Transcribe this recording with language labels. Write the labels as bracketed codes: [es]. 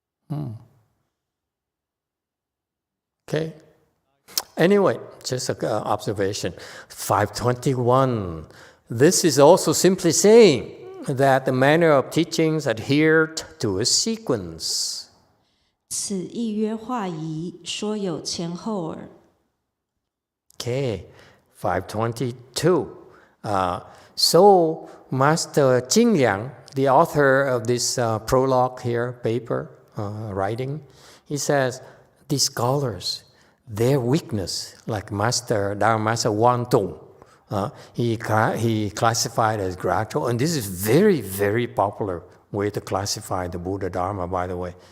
[en] Okay. Anyway, just an observation. 521. This is also simply saying that the manner of teachings adhered to a sequence. [zh] 此意曰化仪，说有前后耳。 [en] Okay, 522. So Master Jing Liang, the author of this prologue here, paper, writing, he says, these scholars, their weakness, like Dharma Master Wang Tong, he classified as gradual, and this is very, very popular way to classify the Buddha Dharma, by the way.